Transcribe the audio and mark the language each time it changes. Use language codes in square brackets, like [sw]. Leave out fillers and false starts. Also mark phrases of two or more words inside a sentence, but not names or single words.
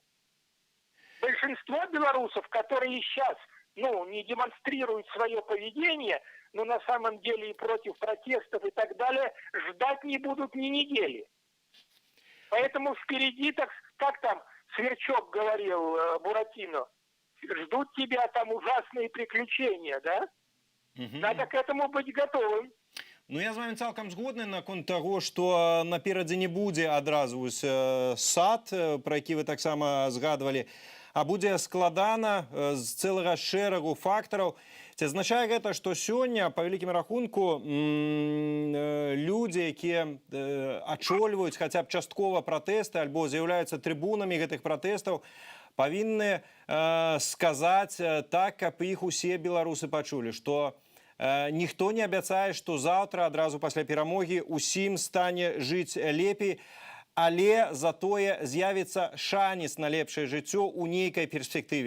[ru] Большинство белорусов, которые сейчас, не демонстрируют свое поведение, но на самом деле и против протестов и так далее, ждать не будут ни недели. Поэтому впереди, как там Сверчок говорил Буратино, ждут тебя там ужасные приключения, да? Надо к этому быть готовым. [be] Ну, я з вами цалкам згодны наконт таго, што наперадзе не будзе адразу сад, пра які вы таксама згадвалі, а будзе складана з цэлага шэрагу фактараў. Ці азначае гэта, што сёння, па вялікім рахунку, людзі, якія ачольваюць хаця б часткова пратэсты альбо з'яўляюцца трыбунамі гэтых пратэстаў, павінны сказаць так, каб іх усе беларусы пачулі, што ніхто не абяцае, што заўтра, адразу пасля перамогі, усім стане жыць лепей, але затое з'явіцца шанец на лепшае жыццё ў нейкай перспектыве.